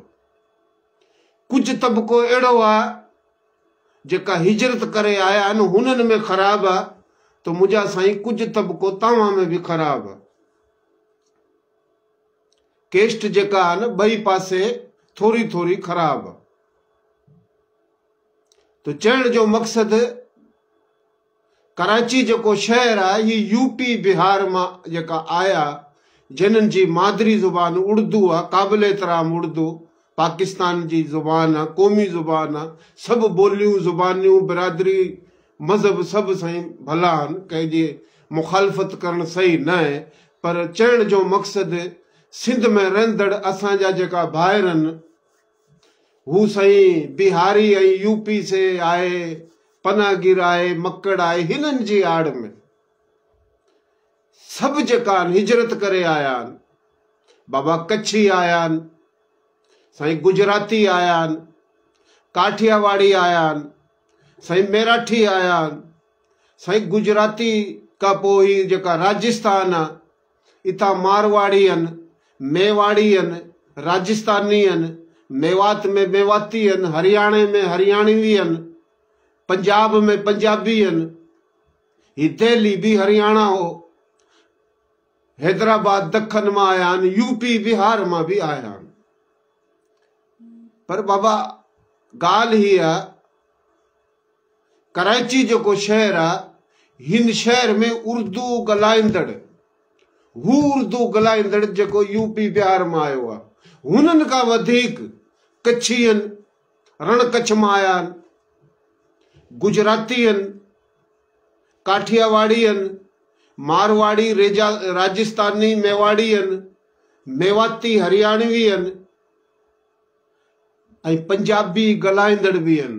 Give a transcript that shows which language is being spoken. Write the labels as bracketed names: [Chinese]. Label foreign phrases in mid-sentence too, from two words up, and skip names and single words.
[Sindhi] कुझु तबिको अहिड़ो आहे जेका हिजरत करे आया आहिनि, हुननि में ख़राब आहे, तो मुंहिंजा साईं कुझु तबिको तव्हां में बि ख़राब आहे। केस्ट जेका आहे न ॿई पासे थोरी थोरी ख़राब आहे। तो चवण जो मक़सदु, कराची जेको शहर आहे, ही यूपी बिहार मां जेका आया, जिन्हनि जी मादरी ज़ुबान उर्दू आहे, क़ाबिल एतिराम उर्दू पाकिस्तान जी ज़ुबान आहे, क़ौमी ज़ुबान आहे। सभु ॿोलियूं, ज़ुबानियूं, बिरादरी, मज़हब सभु साईं भला आहिनि, कंहिंजी मुखालफ़त करणु सही न आहे। पर चवण जो मक़सदु, सिंध में रहंदड़ असांजा जेका भाइर आहिनि, हू साईं बिहारी ऐं यूपी से आहे, पनागिर आहे, मकड़ आहे, हिननि जी आड़ में सभु जेका आहिनि हिजरत करे आया आहिनि। बाबा कच्छी आया आहिनि, साईं गुजराती आया आहिनि, काठियावाड़ी आया आहिनि, साईं मेराठी आया आहिनि, साईं गुजराती खां पोइ ही जेका राजस्थान आहे, इतां मारवाड़ी आहिनि, मेवाड़ी आहिनि, राजस्थानी आहिनि, मेवात में मेवाती आहिनि, हरियाणे में हरियाणवी आहिनि, पंजाब में पंजाबी आहिनि, ही दिल्ली भी हरियाणा हो, हैदराबाद दखन मां आया आहिनि, यूपी बिहार मां भी आया आहिनि। पर बाबा ॻाल्हि ही आहे, कराची जेको शहर आहे, हिन शहर में उर्दू ॻाल्हाईंदड़, हू उर्दू ॻाल्हाईंदड़ जेको यूपी बिहार मां आयो आहे, हुननि खां वधीक कच्छी आहिनि, रण कच्छ मां आया आहिनि, गुजराती आहिनि, काठियावाड़ी आहिनि, मारवाड़ी, राजस्थानी, मेवाड़ी आहिनि, मेवाती, हरियाणवी आहिनि, ऐं पंजाबी ॻाल्हाईंदड़ बि आहिनि।